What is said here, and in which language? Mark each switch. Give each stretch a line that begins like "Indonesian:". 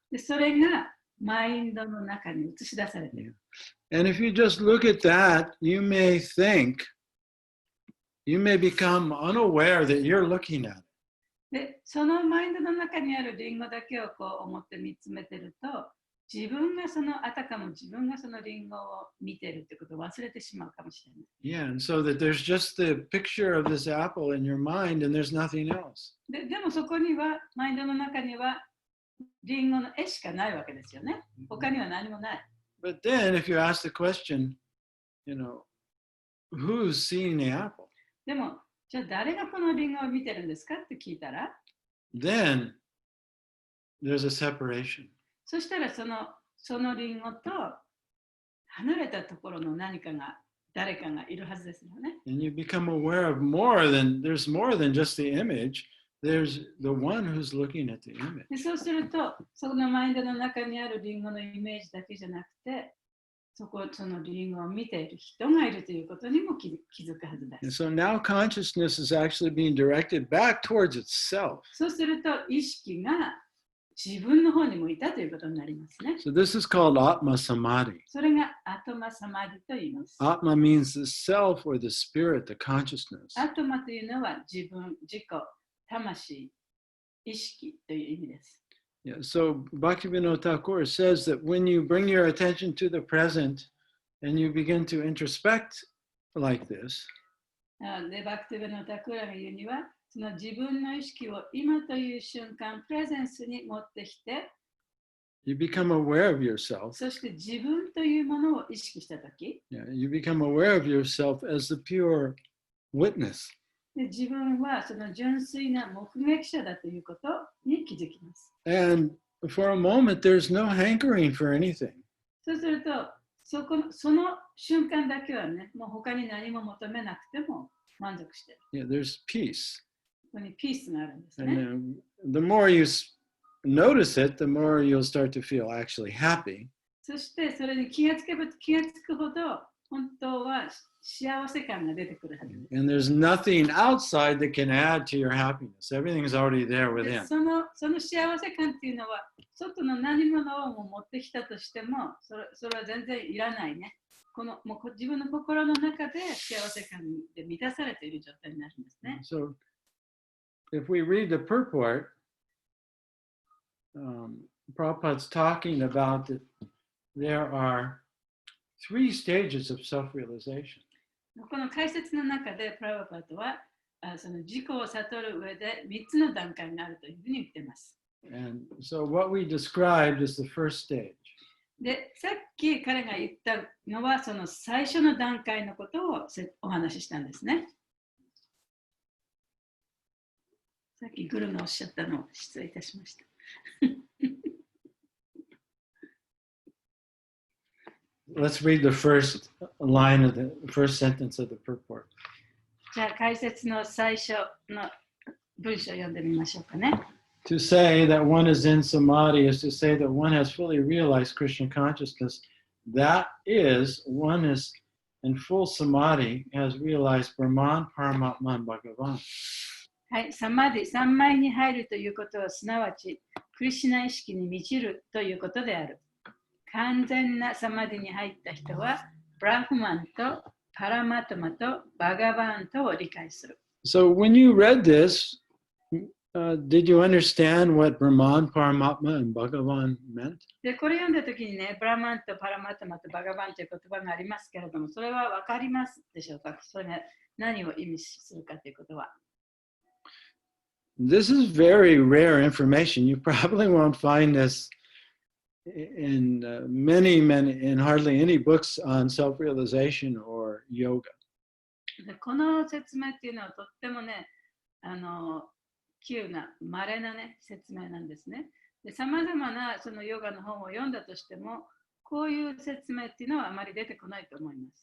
Japanese: でそれがマインドの中に映し出されている。
English: And if you just look at that, you may think, you may become unaware that you're looking at it.
Japanese: で、そのマインドの中にあるリンゴだけをこう思って見つめてると、自分がそのあたかも自分がそのリンゴを見てるってことを忘れてしまうかもしれない。
English: Yeah, and so that there's just the picture of this apple in your mind and there's nothing else.
Japanese: でもそこには、マインドの中にはリンゴの絵しかないわけですよね。他には何もない。
English: But then if you ask the question, who's seeing the apple?
Japanese: でも、じゃあ誰がこのリンゴを見てるんですかって聞いたら、
English: Then there's a separation.
Japanese: そしたらそのリンゴと離れたところの誰かがいるはずですよね。
English: And you become aware of there's more than just the image. There's the one who's looking at the image.
Japanese: でそうすると、そのマインドの中にあるリンゴのイメージだけじゃなくて、そのリンゴを見ている人がいるということにも気づくはずで
English: And
Japanese: す。
English: so now consciousness is actually being directed back towards itself.
Japanese: そうすると、意識が自分の方に向いたということになりますね。
English: So this is called Atma Samadhi.
Japanese: それがアトマサマディと言います。
English: Atma means the self or the spirit, the consciousness.
Japanese: アトマというのは自分、自己、魂、意識という意味です。
English: Yeah, so Bhaktivinoda Thakur says that when you bring your attention to the present and you begin to introspect like this,
Japanese: で、バクティベのタクラが言うには、その自分の意識を今という瞬間、プレゼンスに持ってきて、
English: you become aware of yourself.
Japanese: そして自分というものを意識したとき、
English: Yeah, you become aware of yourself as the pure witness.
Japanese: で自分はその純粋な目撃者だということに気づきます。
English: And for a moment, there's no hankering for anything.
Japanese: そうすると、その瞬間だけはね、もう他に何も求めなくても満足している。
English: Yeah, there's peace.
Japanese: ここにピースがあるんです
English: And
Japanese: ね。
English: the more you notice it, the more you'll start to feel actually happy.
Japanese: そしてそれに気がつくほど、本当は幸せ感が出てくるはずです。
English: And there's nothing outside that can add to your happiness. Everything's already there
Japanese: で
English: within.
Japanese: その幸せ感っていうのは、外の何物をも持ってきたとしても、それは全然いらないね。もう自分の心の中で幸せ感で満たされている状態になるんですね。
English: So if we read the purport, Prabhupada's talking about that there are 3 stages of self-realization.
Japanese: この解説の中で、プラバパトはその自己を悟る上で3つの段階があるというふうに言っています。
English: And so what we described is the first stage.
Japanese: で、さっき彼が言ったのは、その最初の段階のことをお話ししたんですね。さっきグルがおっしゃったのを失礼いたしました。
English: Let's read the first line of the first sentence of the purport.
Japanese: じゃあ解説の最初の文章を読んでみましょうかね。
English: To say that one is in samadhi is to say that one has fully realized Krishna consciousness. That is, one is in full samadhi, has realized Brahman, Paramatma, and Bhagavan.
Japanese: はい、サマディ、三昧に入るということは、すなわち、クリシュナ意識に満ちるということである。完全なサマディに入った人は、ブラフマンとパラマトマとバガバントを理解する。
English: So when you read this, did you understand what Brahman, Paramatma, and Bhagavan meant?
Japanese: で、これ読んだときにね、ブラマンとパラマトマとバガバンという言葉がありますけれども、それは分かりますでしょうか？それが何を意味するかということは。
English: This is very rare information. You probably won't find this in in hardly any books on self-realization or yoga.
Japanese: でこの説明っていうのはとってもね、急な稀なね、説明なんですね。で、さまざまなそのヨガの本を読んだとしても、こういう説明っていうのはあまり出てこないと思います。